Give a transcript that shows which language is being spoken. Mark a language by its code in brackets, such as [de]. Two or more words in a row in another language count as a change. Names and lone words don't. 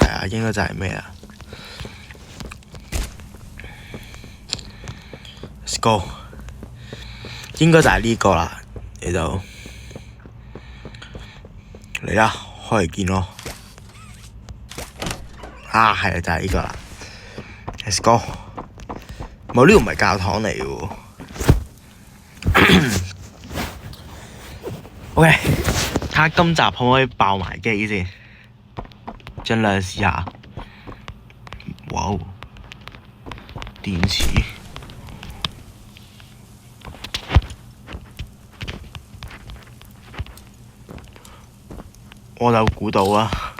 [yue] 係啊，應該就係咩啦 ？ [en] Let's go， [yue] 應該就係呢個啦，你就嚟啦，開嚟見咯。啊，係啊，就係呢個啦。 [en] Let's go。 [yue] 冇，呢個唔係教堂嚟嘅喎。OK，睇下今集可唔可以爆埋機先，盡量試下。哇！電池，我就估到啦。